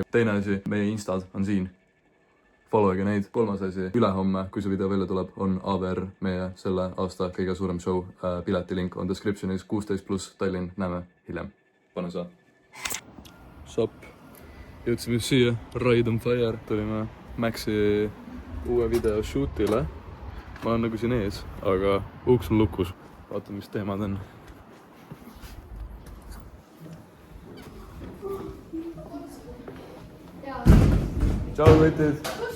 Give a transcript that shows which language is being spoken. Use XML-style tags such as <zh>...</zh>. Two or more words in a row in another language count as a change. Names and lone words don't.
<et>Teine asi, meie instad on siin. Followige neid. Kolmas asi, ülehomme, kui see video välja tuleb, on AVR meie selle aasta kõige suurem show. Piletilink on descriptionis 16+ Tallinn. Näeme hiljem. Pane saa. Sup. Jõudsime siia.</et> <en>Ride on Fire.</en> <et>Tulime Maxi uue video shootile. Ma olen nagu siin ees, aga uks on lukus. Vaatame, mis teemad on. Tšau, võtid!</et>